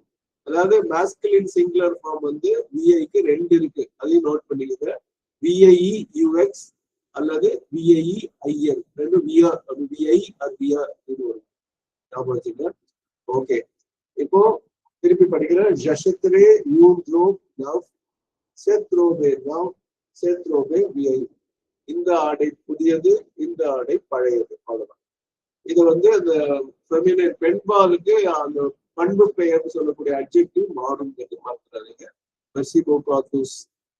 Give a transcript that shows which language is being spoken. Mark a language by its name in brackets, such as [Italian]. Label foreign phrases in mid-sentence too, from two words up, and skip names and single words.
[Tamil] அதாவது [English] masculine singular form [Tamil] வந்து விஐக்கு 2 இருக்கு, அதையும் நோட் பண்ணிக்கோங்க. VIEUX அல்லது VIEIL, 2 வியா, VI அது வியா இது வரும், ஞாபகம் வச்சுங்க. ஓகே, இப்போ திருப்பி படிக்கிறேன். [French] j'achèterai une robe neuve, cette robe neuve, cette robe vieille. [Tamil] இந்த ஆடை புதியது, இந்த ஆடை பழையது, அவ்வளவுதான். இது வந்து அந்த ஃபெமினைன் பெண்பாலுக்கு அந்த பண்பு பெயர்னு சொல்லக்கூடிய அட்ஜெக்டிவ் மாறுங்கிறது மறந்துடாதீங்க. [French] merci beaucoup.